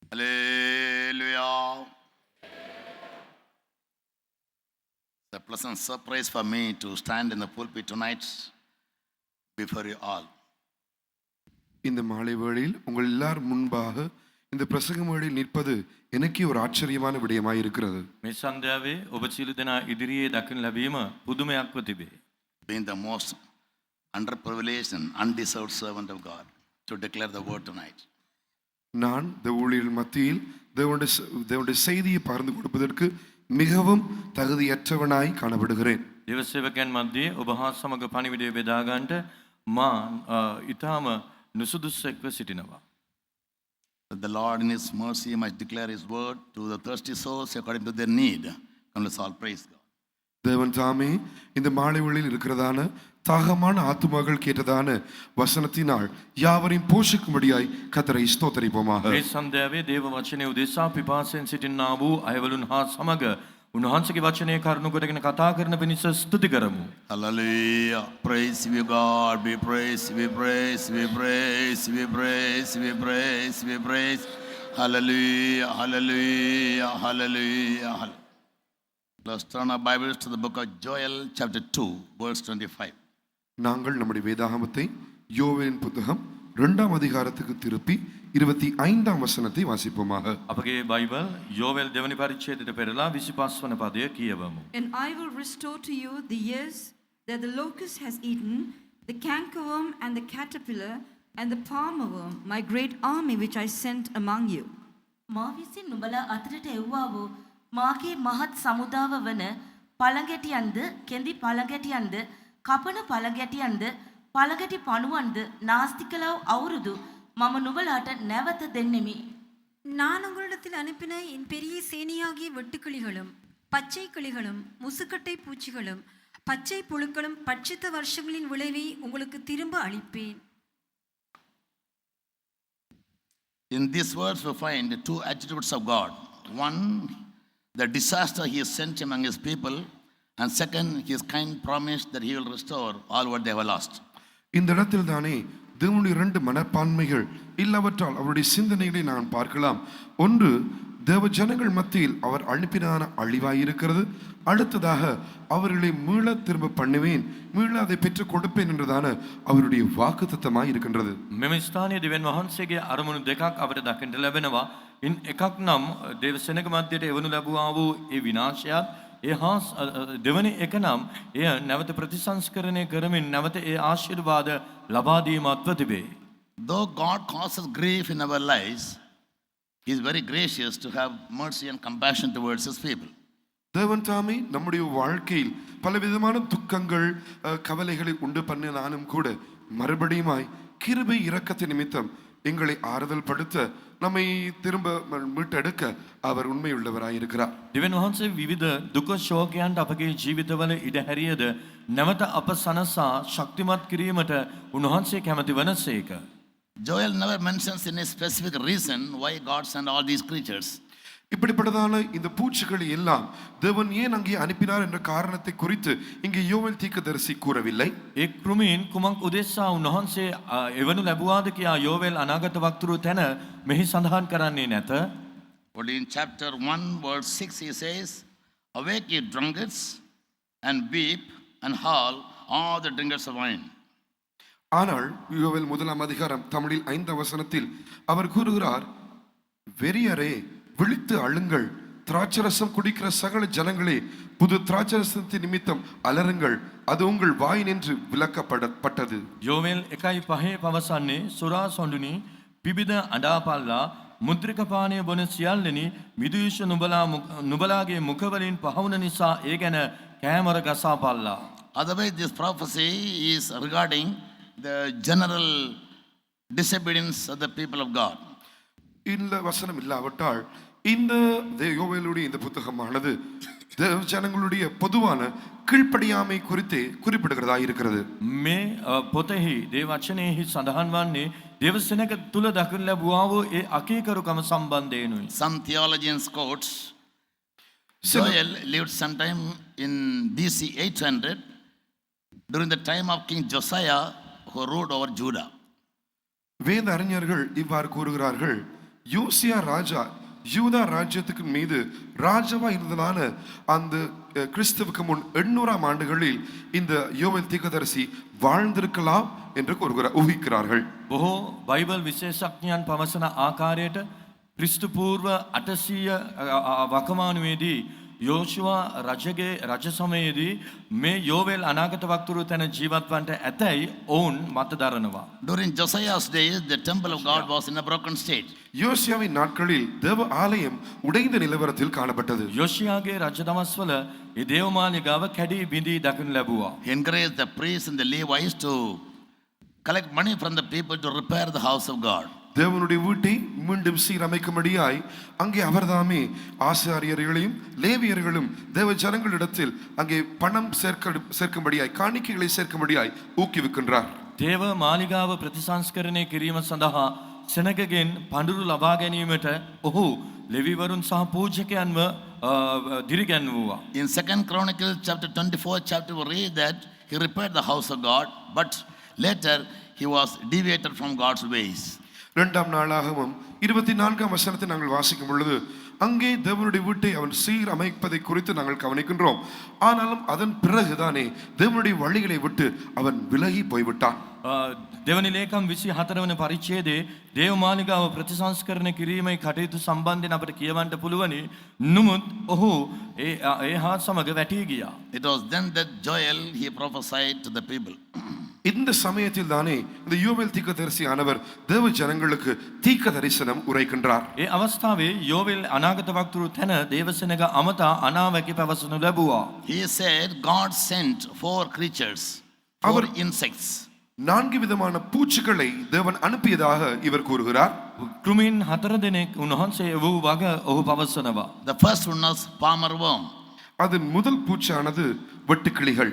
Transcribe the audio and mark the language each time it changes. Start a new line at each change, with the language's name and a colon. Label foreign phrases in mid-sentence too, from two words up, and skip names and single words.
English: Hallelujah. It's a pleasant surprise for me to stand in the pulpit tonight before you all.
Tamil: இந்த மாலை வேளையில் உங்கள் எல்லார் முன்பாக இந்த பிரசங்க மேடையில் நிற்பது எனக்கு ஒரு ஆச்சரியமான விடயமாய் இருக்கிறது.
Sinhala: මේ සන්ධ්‍යාවේ ඔබ සියලු දෙනා ඉදිරියේ දකින ලැබීම පුදුමයක්ව තිබේ.
English: Being the most underprivileged and undeserved servant of God to declare the word tonight.
Tamil: நான் இந்த ஊழியர்கள் மத்தியில் தேவனுடைய செய்தியை பகிர்ந்து கொடுப்பதற்கு மிகவும் தகுதியற்றவனாய் காணப்படுகிறேன்.
Sinhala: දේව සේවකයන් මැද්දේ ඔබ හා සමග පණිවිඩය බෙදා ගන්නට මා ඊටම නුසුදුසුෙක්ව සිටිනවා.
English: The Lord in His mercy might declare His word to the thirsty souls according to their need. Come, let's all praise God.
Tamil: தேவன் தாமே இந்த மாலை வேளையில் இருக்கிறதான தாகமான ஆத்துமாக்கள் கேட்டதான வசனத்தினால் யாவரையும் போஷிக்கும்படியாய் கர்த்தரை ஸ்தோத்திரிப்போமாக.
Sinhala: මේ සන්ධ්‍යාවේ දේව වචනය උදෙසා පිපාසයෙන් සිටිනා වූ අයවලුන් හා සමග උන්වහන්සේගේ වචනය කරුණු කොටගෙන කතා කරන පිණිස ස්තුති කරමු.
English: Hallelujah. Praise you, God. We praise, we praise, we praise, we praise, we praise, we praise. Hallelujah, hallelujah, hallelujah. Let's turn our Bibles to the book of Joel, chapter 2, verse 25.
Tamil: நாங்கள் நம்முடைய வேதாகமத்தை யோவேலின் புத்தகம் 2ஆம் அதிகாரத்துக்கு திருப்பி 25ஆம் வசனத்தை வாசிப்போமாக.
Sinhala: අපගේ බයිබල් යෝවෙල් දෙවනි පරිච්ඡේදයට පෙරලා 25 වන පදය කියවමු.
English: And I will restore to you the years that the locust has eaten, the cankerworm and the caterpillar and the palmerworm, my great army which I sent among you.
Sinhala: මා විසින් නුඹලා අතරට එව්වා වූ මාගේ මහත් සමුදාව වන පළඟැටියන්ද කෙඳි පළඟැටියන්ද කපන පළඟැටියන්ද පළඟැටි පණුවන්ද නාස්ති කළව අවුරුදු මම නුඹලාට නැවත දෙන්නෙමි.
Tamil: நான் உங்களிடத்தில் அனுப்பின என் பெரிய சேனையாகிய வெட்டுக்கிளிகளும் பச்சை கிளிகளும் முசுக்கட்டை பூச்சிகளும் பச்சை புழுக்களும் பட்சித்த வருஷங்களின் விளைவை உங்களுக்கு திரும்ப அளிப்பேன்.
English: In these words we find two attributes of God. One, the disaster He has sent among His people, and second, His kind promise that He will restore all what they have lost.
Tamil: இந்த இடத்தில் தானே தேவனுடைய 2 மனப்பான்மைகள் இல்லாவற்றால் அவருடைய சிந்தனைகளை நான் பார்க்கலாம். ஒன்று, தேவ ஜனங்கள் மத்தியில் அவர் அனுப்பினான அழிவாயிருக்கிறது. அடுத்ததாக அவர்களை மீள திரும்ப பண்ணுவேன், மீள அதை பெற்றுக் கொடுப்பேன் என்றதான அவருடைய வாக்குத்தத்தமாய் இருக்கின்றது.
Sinhala: මෙම ස්ථානයේ දෙවියන් වහන්සේගේ අරමුණු දෙකක් අපට දකින්න ලැබෙනවා. ඉන් එකක් නම් දේව සෙනග මැදට එවනු ලැබුවා වූ ඒ විනාශයත්, ඒ හා දෙවැනි එක නම් එය නැවත ප්‍රතිසංස්කරණය කරමින් නැවත ඒ ආශිර්වාද ලබා දීමත්ව තිබේ.
English: Though God causes grief in our lives, He is very gracious to have mercy and compassion towards His people.
Tamil: தேவன் தாமே நம்முடைய வாழ்க்கையில் பலவிதமான துக்கங்கள் கவலைகளை உண்டு பண்ணினாலும் கூட மறுபடியுமாய் கிருபை இரக்கத்தின் நிமித்தம் எங்களை ஆறுதல் படுத்த நம்மை திரும்ப மீட்டெடுக்க அவர் உண்மையுள்ளவராய் இருக்கிறார்.
Sinhala: දෙවියන් වහන්සේ විවිධ දුක ශෝකයන්ට අපගේ ජීවිතවල ඉඩ හැරියද නැවත අප සනසා ශක්තිමත් කිරීමට උන්වහන්සේ කැමති වනසේක.
English: Joel never mentions any specific reason why God sent all these creatures.
Tamil: இப்படிப்பட்டதான இந்த பூச்சிகளை எல்லாம் தேவன் ஏன் அங்கே அனுப்பினார் என்ற காரணத்தை குறித்து இங்கே யோவேல் தீர்க்கதரிசி கூறவில்லை.
Sinhala: ඒ කෘමීන් කුමක් උදෙසා උන්වහන්සේ එවනු ලැබුවාද කියා යෝවෙල් අනාගත වක්තෘ තැන මෙහි සඳහන් කරන්නේ නැත.
English: But in chapter 1 verse 6 he says, "Awake ye drunkards and weep and howl, all the drinkers of wine."
Tamil: ஆனால் யோவேல் 1ஆம் அதிகாரம் தமிழில் 5ஆம் வசனத்தில் அவர் கூறுகிறார், வெறியரே விழித்து அழுங்கள், திராட்சரசம் குடிக்கிற சகல ஜனங்களே புது திராட்சரசத்தின் நிமித்தம் அலறுங்கள், அது உங்கள் வாய் நின்று விலக்கப்பட்டது.
Sinhala: යෝවෙල් 1:5 පවසන්නේ සුරා සොඬුනි පිබිද අඬාපල්ලා මුද්‍රික පානය බොන සියල්ලනි මිදුෂ නුඹලාගේ මුඛවලින් පහවුන නිසා ඒ ගැන කෑමර ගසාපල්ලා.
English: Otherwise this prophecy is regarding the general disobedience of the people of God.
Tamil: இந்த வசனம் இல்லாவிட்டால் இந்த யோவேலுடைய இந்த புத்தகமானது தேவ ஜனங்களுடைய பொதுவான கீழ்ப்படியாமை குறித்து குறிப்பிடுகிறதா இருக்கிறது.
Sinhala: මේ පොතෙහි දේව වචනයෙහි සඳහන් වන්නේ දේව සෙනඟ තුල දකින්න ලැබුවා වූ ඒ අකීකරුකම සම්බන්ධයෙන්ුයි.
English: Some theologians quotes Joel lived sometime in BC 800 during the time of King Josiah who ruled over Judah.
Tamil: வேத அறிஞர்கள் இவ்வாறு கூறுகிறார்கள், யோசியா ராஜா யூதா ராஜ்யத்துக்கு மீது ராஜாவா இருந்ததால அந்த கிறிஸ்துவுக்கு முன் 800ஆம் ஆண்டுகளில் இந்த யோவேல் தீர்க்கதரிசி வாழ்ந்திருக்கலாம் என்று ஊகிக்கிறார்கள்.
Sinhala: බොහෝ බයිබල් විශේෂඥයන් පවසන ආකාරයට ක්‍රිස්තු පූර්ව 800 වකමානුවේදී යෝෂුවා රජගේ රජ සමයේදී මේ යෝවෙල් අනාගත වක්තුරු තැන ජීවත් වන්නට ඇතැයි ඔවුන් මත දරනවා.
English: During Josiah's days, the temple of God was in a broken state.
Tamil: யோசியாவின் நாட்களில் தேவ ஆலயம் உடைந்த நிலவரத்தில் காணப்பட்டது.
Sinhala: යෝෂියාගේ රජ දවස්වල ඒ දේවමාලිගාව කැඩී බිඳී දකිනු ලැබුවා.
English: He encouraged the priests and the Levites to collect money from the people to repair the house of God.
Tamil: தேவனுடைய வீட்டை மீண்டும் சீரமைக்கும்படியாய் அங்கே அவர்தாமே ஆசாரியர்களையும் லேவியர்களும் தேவ ஜனங்களிடத்தில் அங்கே பணம் சேர்க்கும்படியாய் காணிக்கைகளை சேர்க்கும்படியாய் ஊக்குவிக்கின்றார்.
Sinhala: දේව මාලිගාව ප්‍රතිසංස්කරණය කිරීම සඳහා සෙනගගෙන් පඬුරු ලබා ගැනීමට ඔහු ලෙවිවරුන් සහ පූජකයන්ව දිරිගැන්වුවා.
English: In 2 Chronicles chapter 24 chapter we read that he repaired the house of God, but later he was deviated from God's ways.
Tamil: 2 நாளாகமம் 24ஆம் வசனத்தை நாங்கள் வாசிக்கும் பொழுது அங்கே தேவனுடைய வீட்டை அவன் சீர் அமைப்பதை குறித்து நாங்கள் கவனிக்கின்றோம். ஆனாலும் அதன் பிறகுதானே தேவனுடைய வழிகளை விட்டு அவன் விலகி போய்விட்டான்.
Sinhala: දෙවනි ලේකම් 24 වන පරිච්ඡේදයේ දේවමාලිගාව ප්‍රතිසංස්කරණය කිරීමේ කටයුතු සම්බන්ධයෙන් අපට කියවන්න පුළුවනි. නමුත් ඔහු ඒ හා සමග වැටී ගියා.
English: It was then that Joel he prophesied to the people.
Tamil: இந்த சமயத்தில் தானே இந்த யோவேல் தீர்க்கதரிசியானவர் தேவ ஜனங்களுக்கு தீர்க்க தரிசனம் உரைக்கின்றார்.
Sinhala: ඒ අවස්ථාවේ යෝවෙල් අනාගත වක්තුරු තැන දේවසෙනග අමතා අනාවැකි පැවසනු ලැබුවා.
English: He said God sent 4 creatures, 4 insects.
Tamil: 4 விதமான பூச்சிகளை தேவன் அனுப்பியதாக இவர் கூறுகிறார்.
Sinhala: කෘමීන් 4 දෙනෙක් උන්වහන්සේ වූ වග ඔහු පවසනවා.
English: The first one was palmer worm.
Tamil: அதன் முதல் பூச்சானது வெட்டுக்கிளிகள்,